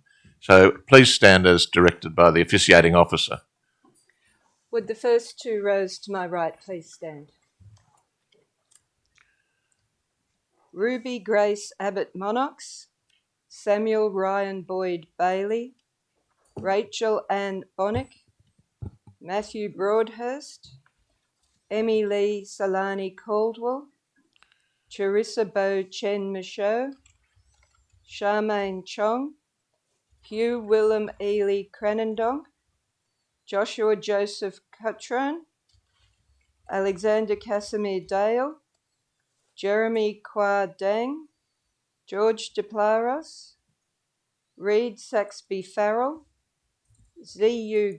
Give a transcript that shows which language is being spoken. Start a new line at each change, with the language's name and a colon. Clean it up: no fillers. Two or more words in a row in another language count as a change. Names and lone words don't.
English: So please stand as directed by the officiating officer. Would the first two rows to my right please stand? Ruby Grace Abbott Monnox, Samuel Ryan Boyd Bailey, Rachel Ann Bonnick, Matthew Broadhurst, Emmy Lee Solani Caldwell, Charissa Bo Chen Michaud, Charmaine Chong, Hugh Willem Ely Cranendonk, Joshua Joseph Cutron, Alexander Casimir Dale, Jeremy Kwa Dang, George DePlaros, Reed Saxby Farrell, Z.U.